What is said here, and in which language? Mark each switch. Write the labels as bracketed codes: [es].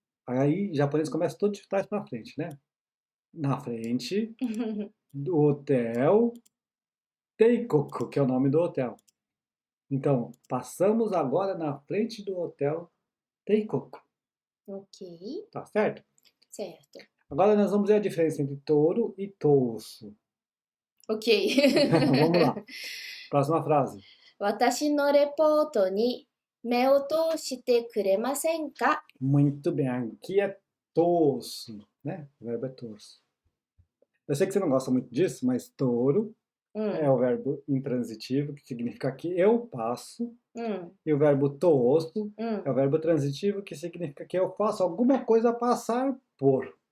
[pt] Aí, o japonês começa todo de trás para frente, né? Na frente do hotel Teikoku, que é o nome do hotel. Então, passamos agora na frente do hotel Teikoku. Ok. Tá certo? Certo. Agora nós vamos ver a diferença entre touro e touço. Ok. Vamos lá. Próxima frase. [ja] 私のレポートに目を通してくれませんか? [pt] Muito bem. Aqui é touço, né? O verbo é touço. Eu sei que você não gosta muito disso, mas touro é o verbo intransitivo, que significa que eu passo. E o verbo touço é o verbo transitivo, que significa que eu faço alguma coisa passar por.